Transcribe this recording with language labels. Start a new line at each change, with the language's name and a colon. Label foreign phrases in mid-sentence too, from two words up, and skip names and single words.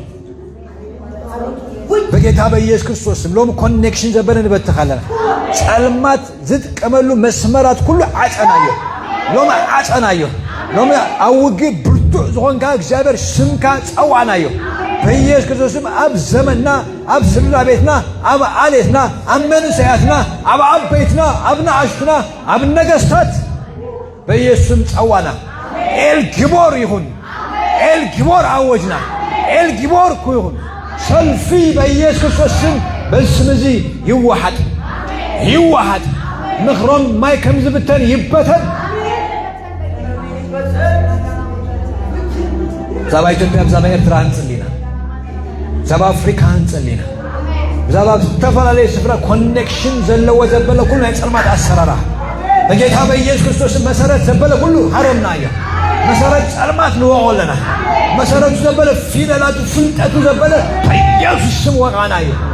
Tigrinya: በጌታ በኢየሱስ ክርስቶስ ሎም ኮኔክሽን ዘበለ ንበትኻለና ጸልማት ዝጥቀመሉ መስመራት ኩሉ ዓጸናዮ ሎም ዓጸናዮ ሎም ኣውጊ ብርቱዕ ዝኾንካ እግዚአብሔር ስምካ ጸዋዕናዮ በኢየሱስ ክርስቶስም ኣብ ዘመንና ኣብ ስድራ ቤትና ኣብ ዓሌትና ኣብ መንእሰያትና ኣብ ዓበይትና ኣብ ንኣሽቱና ኣብ ነገሥታት በኢየሱስም ጸዋዕና ኤልጊቦር ይሁን ኤልጊቦር አወጅና ኤልጊቦር ይሁን ሰልፊ በኢየሱስ ክርስቶስ ስም በስም እዚ ይዋሐድ ምኽሮም ማይ ከም ዝብተን ይበተን ዛባ ኢትዮጵያ ዛባ ኤርትራ እንጸልይና ዛባ አፍሪካ እንጸልይና ዛባ ተፈላለየ ስፍራ ኮኔክሽን ዘለዎ ዘበለ ኩሉ ናይ ጸልማት አሰራራ በጌታ በኢየሱስ ክርስቶስ መሰረት ዘበለ ኩሉ ሐረምናዮ መሰረት ጸልማት ንወቆለና መሰረቱ ዘበለ ፊደላቱ ፍልጠቱ ዘበለ በኢየሱስ ስም ወቃናዮ